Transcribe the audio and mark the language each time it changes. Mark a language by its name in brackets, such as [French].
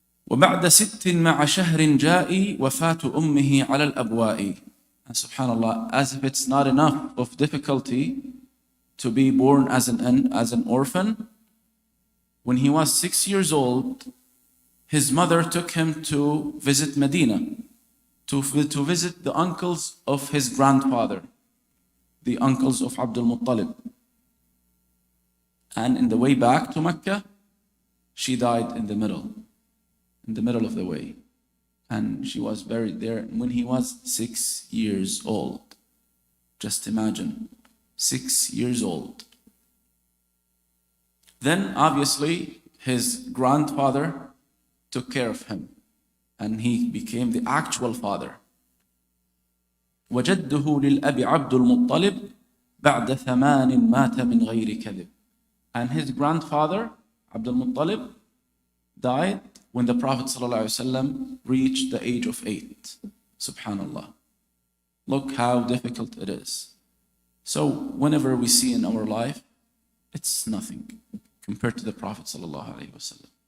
[Arabic] وبعد 6 مع شهر جاء وفاة أمه على الأبواء. [English] And subhanallah, as if it's not enough of difficulty to be born as an orphan, when he was 6 years old, his mother took him to visit Medina, to visit the uncles of his grandfather, the uncles of Abdul Muttalib. And in the way back to Mecca, she died in the middle of the way. And she was buried there when he was 6 years old. Just imagine, 6 years old. Then obviously his grandfather took care of him, and he became the actual father. [Arabic] وجده للأب عبد المطلب بعد 8 مات من غير كذب. [English] And his grandfather, Abdul Muttalib, died when the Prophet ﷺ reached the age of 8. Subhanallah. Look how difficult it is. So whenever we see in our life, it's nothing compared to the Prophet ﷺ.